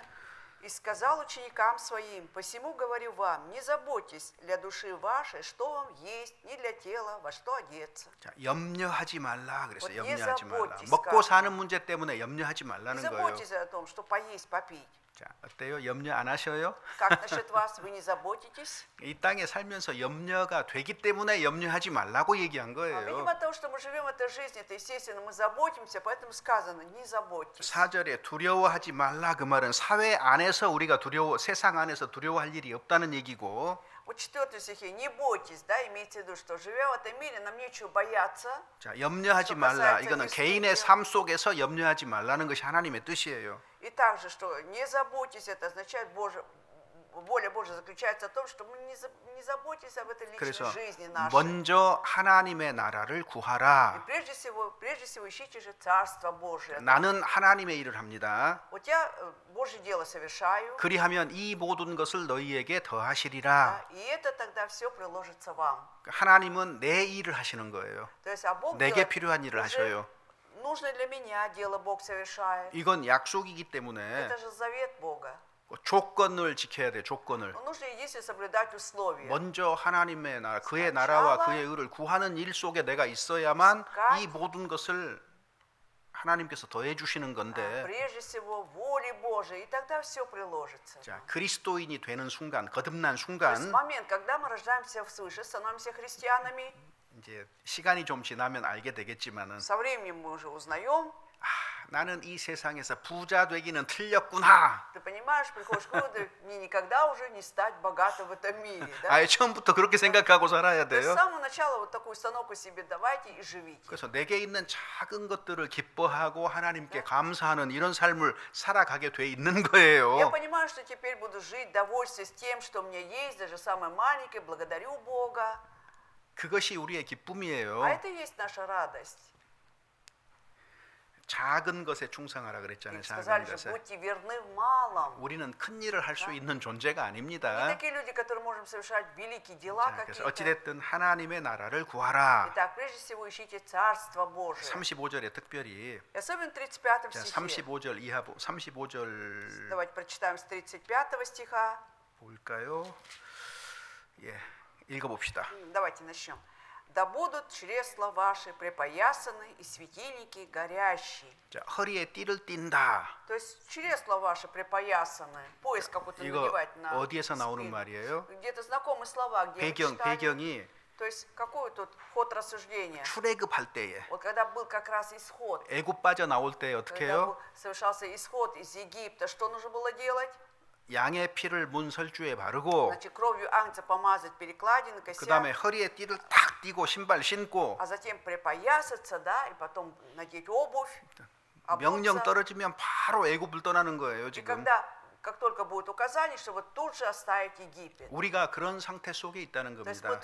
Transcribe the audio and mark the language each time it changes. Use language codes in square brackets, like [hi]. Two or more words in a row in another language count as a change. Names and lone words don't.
[ru] «И сказал ученикам своим, посему говорю вам, не заботьтесь для души вашей, что вам есть, ни для тела, во что одеться». [ko] 자, 염려하지 말라 그랬어요. [ru] Вот [ko] 염려하지 말라. [ru] заботьтесь, [ko] 먹고 [ru] сказано. [ko] 사는 문제 때문에 염려하지 [ru] Не [ko] 말라는 거예요. [ru] заботьтесь о том, что поесть, попить. [ko] 자, 어때요? 염려 안 하셔요? [ru] Как насчет вас? Вы не заботитесь? [ko] 이 땅에 살면서 염려가 되기 때문에 염려하지 말라고 얘기한 거예요. [ru] Видимо, от того, что мы живем в этой жизни, это естественно, мы заботимся, поэтому сказано, не заботьтесь. [ko] 4절에 두려워하지 말라 그 말은 사회 안에서 우리가 세상 안에서 두려워할 일이 없다는 얘기고 [ru] Вот 4 стихе, не бойтесь, да, имейте в виду, что живя в этом мире, нам нечего бояться. [ko] 자, 염려하지 말라. 이거는 개인의 삶 속에서 염려하지 말라는 것이 하나님의 뜻이에요. [ru] И также, что не заботьтесь, это означает воля Божья заключается в том, что мы не заботитесь об этой личной [ko] 그래서 [ru] жизни нашей. [ko] 먼저 하나님의 나라를 [ru] И [ko] 구하라. [ru] прежде всего ищите же Царство Божие. [ko] 나는 하나님의 일을 합니다. [ru] Вот я Божье дело совершаю, [ko] 그리하면 이 모든 것을 너희에게 [ru] да, [ko] 더하시리라. [ru] и это тогда все приложится вам. [ko] 하나님은 내 일을 하시는 거예요. [ru] То есть, а Бог [ko] 내게 [ru] делает [ko] 필요한 일을 [ru] уже [ko] 하셔요. [ru] нужное для меня дело Бог совершает. [ko] 이건 약속이기 때문에 [ru] Это же завет Бога. [ko] 조건을 지켜야 돼. 조건을. [ru] Но нужно единственно соблюдать условия. [ko] 먼저 하나님의 나라, 그의 나라와 그의 의를 구하는 일 속에 내가 있어야만 이 모든 것을 하나님께서 더해 주시는 건데 [ru] Прежде всего, воли Божией, и тогда все приложится. [ko] 자, 그리스도인이 되는 순간, 거듭난 [ru] То есть [ko] 순간 [ru] момент, когда мы рождаемся свыше, становимся христианами, [ko] 이제 시간이 좀 지나면 알게 되겠지만은 [ru] со временем мы уже узнаем, [ko] 나는 이 세상에서 부자 되기는 틀렸구나. [ru] ты понимаешь, приходишь к выводу, мне никогда уже не стать богатым в этом мире. Да? [ko] 아예 처음부터 그렇게 생각하고 살아야 [ru] То есть [ko] 돼요. [ru] с самого начала вот такую установку себе давайте и живите. [ko] 그래서 내게 있는 작은 것들을 기뻐하고 하나님께 감사하는 이런 삶을 살아가게 돼 있는 [ru] Я [ko] 거예요. [ru] понимаю, что теперь буду жить, довольствуясь тем, что у меня есть, даже самое маленькое, благодарю Бога. [ko] 그것이 우리의 기쁨이에요. [ru] А это и есть наша радость. [ko] 작은 것에 충성하라 [ru] И [ko] 그랬잖아요. [ru] сказали [ko] 작은 [ru] же, [ko] 것에. [ru] будьте верны в малом. [ko] 우리는 큰 일을 할 수 있는 존재가 [ru] Мы [ko] 아닙니다. [ru] такие люди, которые можем совершать великие дела [ko] 자, 그래서 [ru] какие-то. [ko] 어찌됐든 하나님의 나라를 구하라. [ru] Итак, прежде всего ищите Царство Божие. [ko] 35절에 특별히 [ru] И особенно в 35 [ko] 자, [ru] стихе. [ko] 35절 이하부 35절 [ru] Давайте прочитаем с 35 стиха. [ko] 볼까요? 예, 읽어봅시다. [ru] Давайте начнем. Да будут чресла ваши припоясаны и светильники горящие. [ko] 자, 허리에 띠를 띈다. [ru] То есть чресла ваши припоясаны. Пояс какой-то [ko] 이거 [ru] надевать на [ko] 어디에서 나오는 [ru] спину. [ko] 말이에요? [ru] Где-то знакомые слова, где вы читали. [ko] 배경이 [ru] То есть какой тут ход рассуждения? [ko] 출애굽할 때에 [ru] Вот когда был как раз исход, [ko] 애굽 빠져 나올 때 어떻게 [ru] когда [ko] 해요? [ru] совершался исход из Египта, что нужно было делать? [ko] 양의 피를 문설주에 바르고 [ru] Значит, кровью агнца помазать перекладины, [ko] 그 다음에 [ru] косяк, [ko] 허리에 띠를 탁 띠고 신발 신고 [ru] а затем припоясаться, да, и потом надеть обувь, [ko] 명령 [ru] обуться. [ko] 떨어지면 바로 애굽을 떠나는 거예요 [ru] И [ko] 지금. [ru] когда как только будет указание, чтобы тут же оставить Египет. [ko] 우리가 그런 상태 속에 있다는 [ru] То есть мы